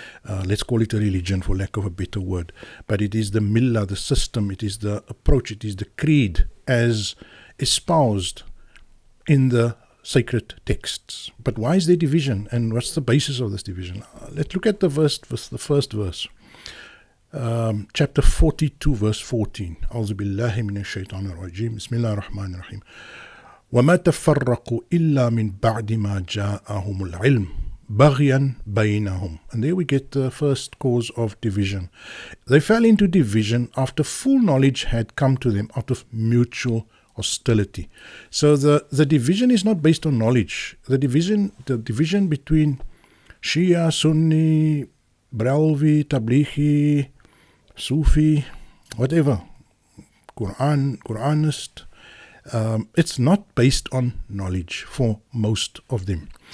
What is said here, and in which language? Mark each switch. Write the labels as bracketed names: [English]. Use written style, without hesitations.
[English] Let's call it a religion for lack of a better word. But it is the millah, the system, it is the approach, it is the creed as espoused in the sacred texts. But why is there division, and what's the basis of this division? Let's look at the first verse. Chapter 42, verse 14. [Arabic] أعوذ بالله من الشيطان الرجيم بسم الله الرحمن الرحيم وما تفرقوا إلا من بعد ما جاءهم العلم بغيا بينهم. [English] And there we get the first cause of division. They fell into division after full knowledge had come to them out of mutual hostility. So the division is not based on knowledge. The division between Shia, Sunni, Bralvi, Tablighi, Sufi, whatever, Qur'anist, it's not based on knowledge for most of them.